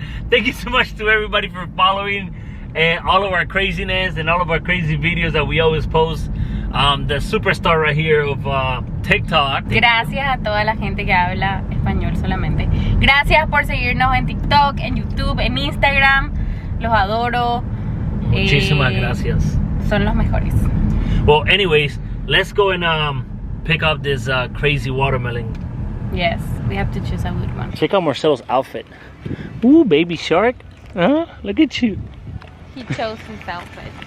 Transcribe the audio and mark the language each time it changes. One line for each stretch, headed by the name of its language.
English: Thank you so much to everybody for following all of our craziness and all of our crazy videos that we always post. The superstar right here of TikTok.
Spanish: Gracias a toda la gente que habla español solamente. Gracias por seguirnos en TikTok, en YouTube, en Instagram. Los adoro. Muchísimas gracias. Son los mejores.
English: Well, anyways, let's go and pick up this crazy watermelon. Yes, we have to choose a good one. Check out Marcelo's outfit. Ooh, baby shark. Huh? Look at you. He chose his outfit.